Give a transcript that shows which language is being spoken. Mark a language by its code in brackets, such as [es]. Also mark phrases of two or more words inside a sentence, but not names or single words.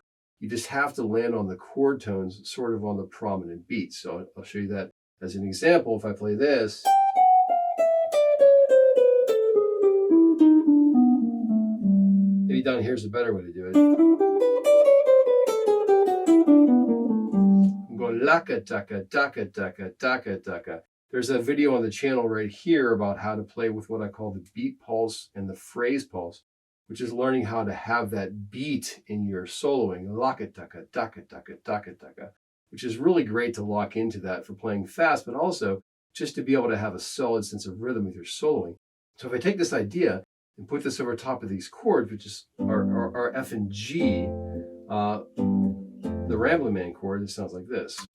[en] You just have to land on the chord tones, sort of on the prominent beats. So I'll show you that as an example. If I play this, maybe down here's a better way to do it. I'm going laka taka taka taka taka taka. There's a video on the channel right here about how to play with what I call the beat pulse and the phrase pulse, which is learning how to have that beat in your soloing, laka taka taka taka taka taka, which is really great to lock into that for playing fast, but also just to be able to have a solid sense of rhythm with your soloing. So if I take this idea and put this over top of these chords, which is our F and G, the Rambling Man chord, it sounds like this.